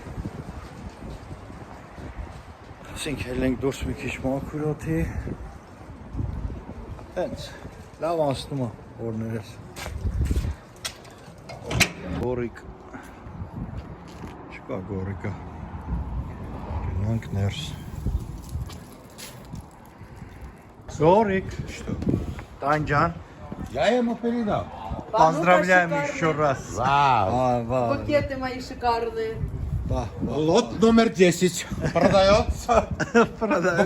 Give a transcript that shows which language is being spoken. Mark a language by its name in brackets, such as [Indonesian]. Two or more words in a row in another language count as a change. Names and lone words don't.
[Armenian] Ասենք հելենք դուրս մի քիչ մաքուր օդի։ Հենց լավ անցնում է օրներս։ Գորիկ։ Չկա գորիկը։ Գնանք ներս։ [Russian] Горик, что? Таньджан, Я ему передал. поздравляем еще раз. Вау. Букеты мои шикарные. Лот номер 10 продается. Продаем.